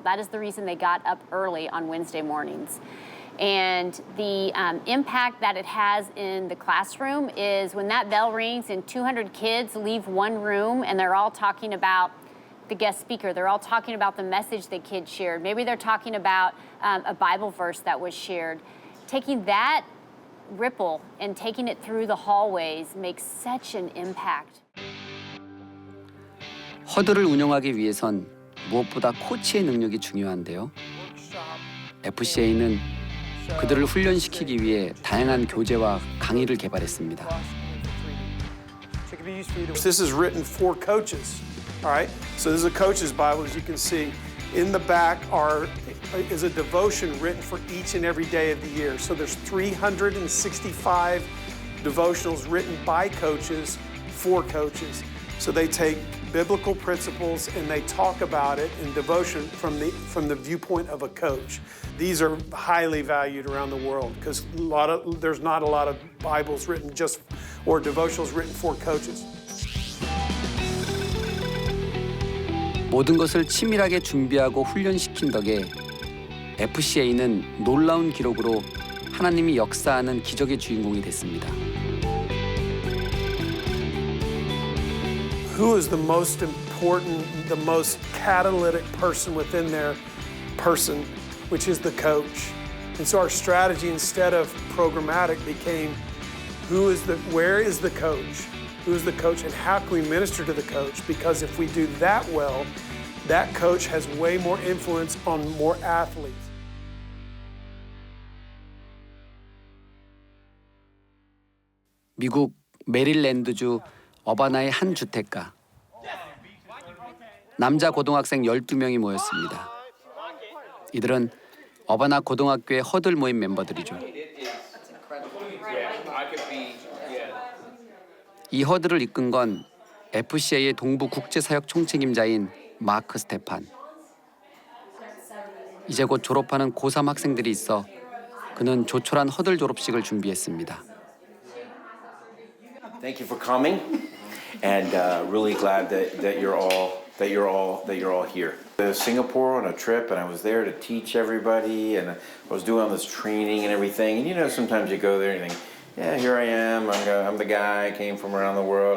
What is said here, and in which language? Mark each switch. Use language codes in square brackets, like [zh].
[en] That is the reason they got up early on Wednesday mornings. And the impact that it has in the classroom is when that bell rings and 200 kids leave one room and they're all talking about the guest speaker. They're all talking about the message the kid shared. Maybe they're talking about a Bible verse that was shared. Taking that ripple and taking it through the hallways makes such an impact. [ko] 허들을 운영하기 위해선 무엇보다 코치의 능력이 중요한데요. FCA는 그들을 훈련시키기 위해 다양한 교재와 강의를 개발했습니다. [en] This is written for coaches. All right, so this is a coach's Bible, as you can see. In the back is a devotion written for each and every day of the year. So there's 365 devotionals written by coaches for coaches. So they take biblical principles and they talk about it in devotion from the viewpoint of a coach. These are highly valued around the world because there's not a lot of Bibles written or devotionals written for coaches. [ko] 모든 것을 치밀하게 준비하고 훈련시킨 덕에 FCA는 놀라운 기록으로 하나님이 역사하는 기적의 주인공이 됐습니다. [en] Who is the most important, the most catalytic person within their person, which is the coach. And so our strategy, instead of programmatic, became where is the coach? Who is the coach and how can we minister to the coach? Because if we do that well, that coach has way more influence on more athletes. [ko] 미국 메릴랜드주 어바나의 한 주택가. 남자 고등학생 12명이 모였습니다. 이들은 어바나 고등학교의 허들 모임 멤버들이죠. 이 허들을 이끈 건 FCA의 동부 국제사역 총책임자인 마크 스테판. 이제 곧 졸업하는 고3 학생들이 있어 그는 조촐한 허들 졸업식을 준비했습니다. [en] Thank you for coming, and really glad that you're all here. Singapore on a trip, and I was there to teach everybody, and I was doing all this training and everything. And you know, sometimes you go there and you think, yeah, here I am. I'm the guy. I came from around the world.